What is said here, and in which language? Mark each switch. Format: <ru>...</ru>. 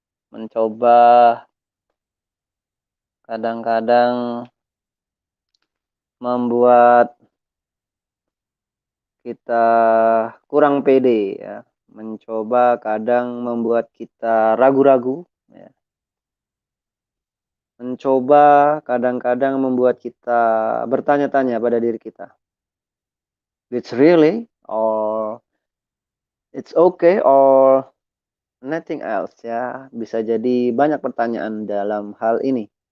<id>Mencoba kadang-kadang membuat kita kurang pede ya. Mencoba kadang membuat kita ragu-ragu ya. mencoba kadang-kadang membuat kita bertanya-tanya pada diri kita.</id> <en>It's really or it's okay or nothing else ya.</en> <id>Bisa jadi banyak pertanyaan dalam hal ini.</id>